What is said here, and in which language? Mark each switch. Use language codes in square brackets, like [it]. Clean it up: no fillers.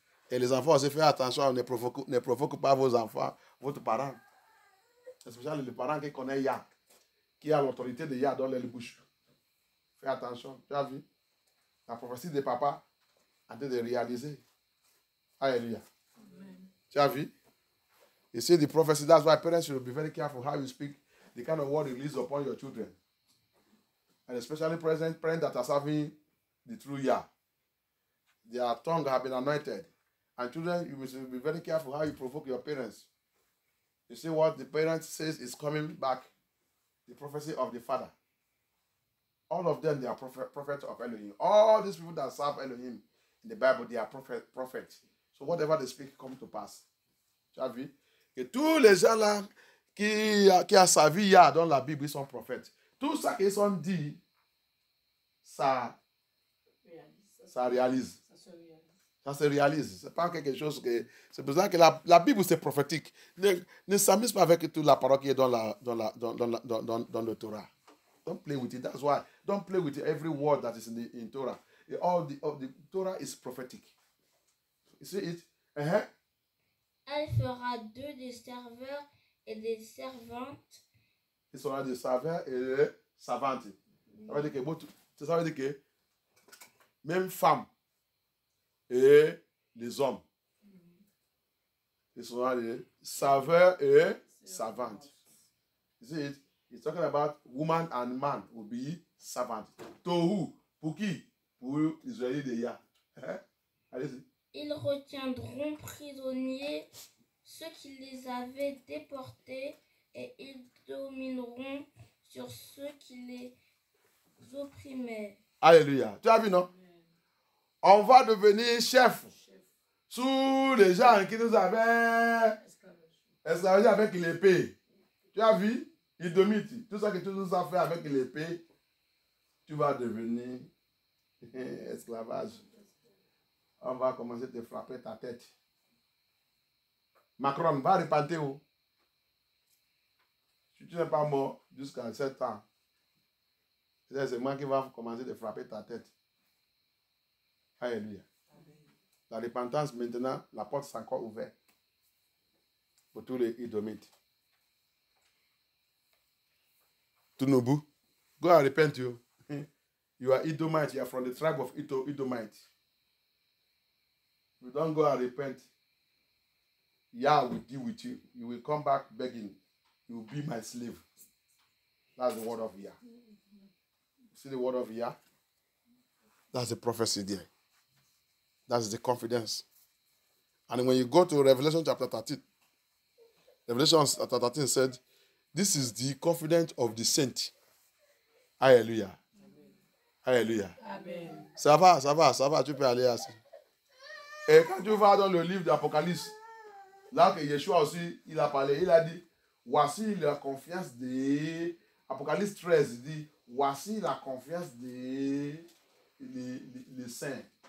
[fr] Et les enfants aussi, faites attention, ne provoquez pas vos enfants, votre parent. Especially les parents qui connaissent Yah, qui a l'autorité de Yah dans les bouches. Fais attention, tu as vu? La prophétie de papa a été de réaliser. Alléluia. Tu as vu? [en] You see the prophecy, that's why parents should be very careful how you speak, the kind of word you release upon your children. And especially parents that are serving the true Yah. Their tongue have been anointed. And children, you must be very careful how you provoke your parents. You see what the parent says is coming back, the prophecy of the father. All of them, they are prophets of Elohim. All these people that serve Elohim in the Bible, they are prophets. So whatever they speak comes to pass. [fr] Tu as vu? Et tous les gens là qui a servi Yah dans la Bible, ils sont prophètes. Tout ça qu'ils ont dit, ça réalise. Ça se réalise. Ce n'est pas quelque chose que... C'est pour ça que la Bible, c'est prophétique. Ne s'amuse pas avec toute la parole qui est dans le Torah. [en] Don't play with it. That's why. Don't play with every word that is in Torah. All the Torah is prophetic. You see it? [fr] Elle fera deux des serveurs et des servantes. Il sera des serveurs et des servantes. Ça veut dire que même femmes et les hommes, ils seront des serveurs et servantes. [en] You see it? He's talking about woman and man will be servants. [fr] Tohu, pour qui? Pour Israël de Yah. Allez-y. Ils retiendront prisonniers ceux qui les avaient déportés et ils domineront sur ceux qui les opprimaient. Alléluia. Tu as vu, non? On va devenir chef sous les gens qui nous avaient esclavagés avec l'épée. Tu as vu? Il domine. Tout ça que tu nous as fait avec l'épée, tu vas devenir esclavage. On va commencer à te frapper ta tête. Macron va repartir où? Si tu n'es pas mort jusqu'à 7 ans, c'est moi qui va commencer à te frapper ta tête. Alléluia. La repentance, maintenant, la porte s'est encore ouverte pour tous les Idomites. [en] Tunubu, go and repent you. You are Edomite, you are from the tribe of Edomite. You don't go and repent. Yah will deal with you. You will come back begging. You will be my slave. That's the word of Yah. See the word of Yah? That's the prophecy there. That's the confidence. And when you go to Revelation chapter 13, Revelation chapter 13 said, this is the confidence of the saint. Alléluia. Alléluia. Amen. [fr] Ça va, tu peux aller assis. Et quand tu vas dans le livre d'Apocalypse, là que Yeshua aussi, il a parlé, il a dit, voici la confiance des... Apocalypse 13, il dit, voici la confiance des saints.